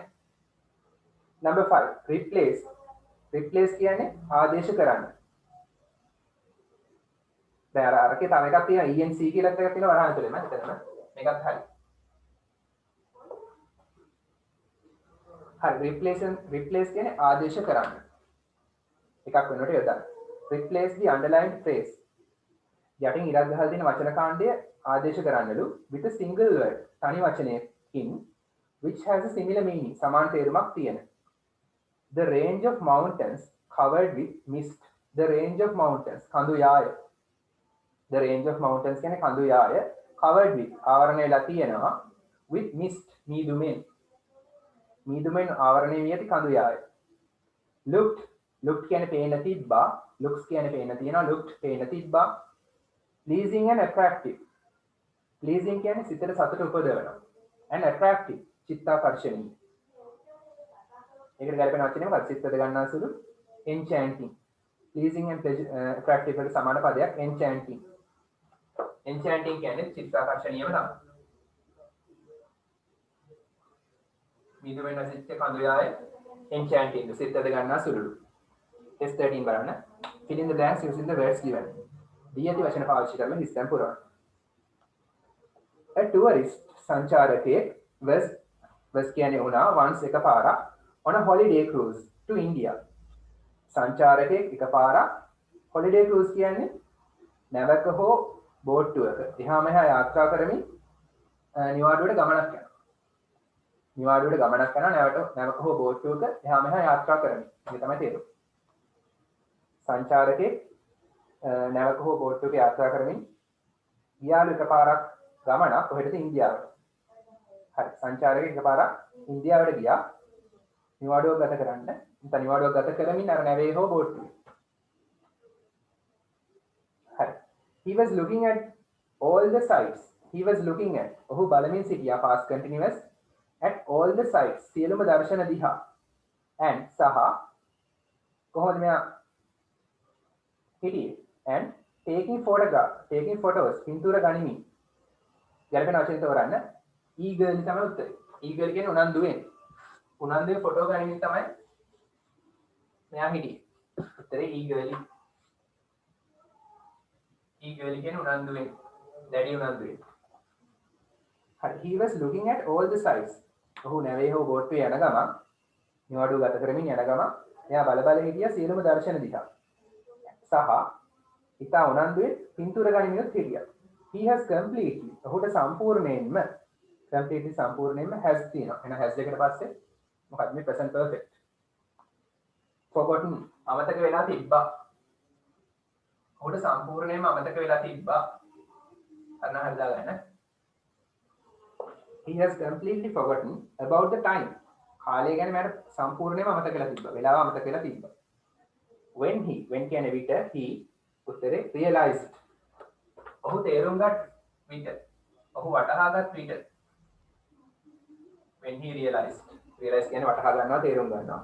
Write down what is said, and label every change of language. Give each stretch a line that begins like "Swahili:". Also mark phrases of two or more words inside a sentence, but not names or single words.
Sinhala: number 5 replace කියන්නේ ආදේශ කරන්න. දැන් අරකේ තව එකක් තියෙනවා ENC කියලා එකක් තියෙනවා වරහන් ඇතුලේම එතනම මේකත් හරි. හරි replace කියන්නේ ආදේශ කරන්න. එකක් වෙනකොට යොදන්න.
English: replace the underlined phrase.
Sinhala: යටින් ඉරක් ගහලා තියෙන වචන කාණ්ඩය ආදේශ කරන්නලු
English: with a single word
Sinhala: තනි වචනයකින්
English: which has a similar meaning
Sinhala: සමාන තේරුමක් තියෙන.
English: The range of mountains covered with mist. The range of mountains
Sinhala: කඳු යාය.
English: The range of mountains
Sinhala: කියන්නේ කඳු යාය
English: covered with
Sinhala: ආවරණය වෙලා තියෙනවා
English: with mist
Sinhala: මීදුමෙන් ආවරණය වී ඇති කඳු යාය. looked කියන්නේ පේන තිබ්බා. looks කියන්නේ පේන තියෙනවා. looked පේන තිබ්බා.
English: pleasing and attractive.
Sinhala: pleasing කියන්නේ සිතට සතුට උපදවනවා.
English: and attractive චිත්තාකර්ෂණීය.
Sinhala: ඒකට ගැලපෙන වචනේ මොකක්ද? සිතට ගන්නා සුළු enchanting.
English: pleasing and attractive
Sinhala: වලට සමාන පදයක් enchanting. enchanting කියන්නේ චිත්තාකර්ෂණීයම තමයි. මීදුමෙන් ඇසිච්ච කඳු යාය enchanting සිතට ගන්නා සුළුලු. S13 බලන්න.
English: fill in the blanks using the words given.
Sinhala: දී ඇති වචන පාවිච්චි කරලා හිස්තැන් පුරවන්න.
English: a tourist සංචාරකයෙක් was
Sinhala: කියන්නේ උනා
English: once එකපාරක් on a holiday cruise to India.
Sinhala: සංචාරකයෙක් එකපාරක්
English: holiday cruise
Sinhala: කියන්නේ නැවක හෝ බෝට්ටුවක එහා මෙහා යාත්‍රා කරමින් නිවාඩුවට ගමනක් යනවා. නිවාඩුවට ගමනක් යනවා නැවක හෝ බෝට්ටුවක එහා මෙහා යාත්‍රා කරමින්. ඒක තමයි තේරුම. සංචාරකයෙක් නැවක හෝ බෝට්ටුවක යාත්‍රා කරමින් ගියාලු එකපාරක් ගමනක් කොහෙටද? ඉන්දියාවට. හරි සංචාරකයෙක් එකපාරක් ඉන්දියාවට ගියා නිවාඩුවක් ගත කරන්න. නැත්නම් නිවාඩුවක් ගත කරමින් අර නැවේ හෝ බෝට්ටුවේ. හරි.
English: He was looking at all the sites. He was looking at
Sinhala: ඔහු බලමින් සිටියා
English: past continuous at all the sites
Sinhala: සියලුම දර්ශන දිහා. and සහ කොහොමද මෙයා හිටියේ?
English: and taking photos
Sinhala: පින්තූර ගනිමින්. ගැලපෙන වචන තෝරන්න. eagerly තමයි උත්තරේ. eagerly කියන්නේ උනන්දුවෙන්. උනන්දුවෙන් ෆොටෝ ගනිමින් තමයි මෙයා හිටියේ. උත්තරේ eagerly. eagerly කියන්නේ උනන්දුවෙන්. දැඩි උනන්දුවෙන්. හරි.
English: he was looking at all the sites.
Sinhala: ඔහු නැවේ හෝ බෝට්ටුවේ යන ගමන් නිවාඩුව ගත කරමින් යන ගමන් එයා බල හිටියා සියලුම දර්ශන දිහා. සහ ඉතා උනන්දුවෙන් පින්තූර ගනිමිනුත් හිටියා.
English: he has completely
Sinhala: ඔහුට සම්පූර්ණයෙන්ම
English: has තියෙනවා.
Sinhala: එහෙනම් has දෙකට පස්සේ මොකක්ද මේ
English: present perfect.
Sinhala: forgotten අමතක වෙලා තිබ්බා. ඔහුට සම්පූර්ණයෙන්ම අමතක වෙලා තිබ්බා. අන්න හරිදා ගන්න.
English: he has completely forgotten about the time.
Sinhala: කාලය ගැන මට සම්පූර්ණයෙන්ම අමතක වෙලා තිබ්බා. වෙලාව අමතක වෙලා තිබ්බා. when කියන්නේ විට he උත්තරේ realized ඔහු තේරුම් ගත් විට ඔහු වටහාගත් විට
English: when he realized
Sinhala: කියන්නේ වටහා ගන්නවා තේරුම් ගන්නවා.